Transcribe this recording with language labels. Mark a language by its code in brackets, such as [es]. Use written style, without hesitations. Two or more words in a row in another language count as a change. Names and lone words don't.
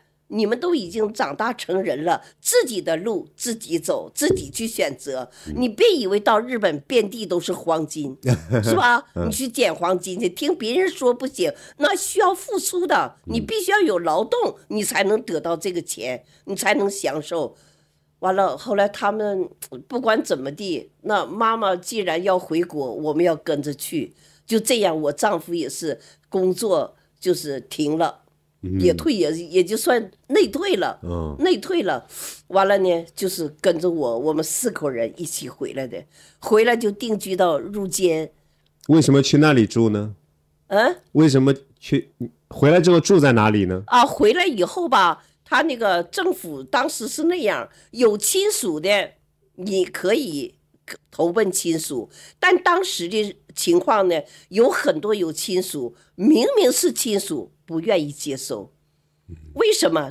[zh] 你們都已經長大成人了，自己的路自己走，自己去選擇。你別以為到日本遍地都是黃金，是吧？你去撿黃金去，聽別人說不行，那需要付出的，你必須要有勞動，你才能得到這個錢，你才能享受。完了，後來他們不管怎麼地，那媽媽既然要回國，我們要跟着去。就這樣，我丈夫也是工作就是停了。也就算內退了，內退了，完了呢，就是跟着我們4口人一起回來的，回來就定居到入間。為什麼去那裡住呢？為什麼回來之後住在哪裡呢？回來以後吧，他那個政府當時是那樣，有親屬的你可以投奔親屬，但當時的情況呢，有很多有親屬明明是親屬不願意接受，為什麼？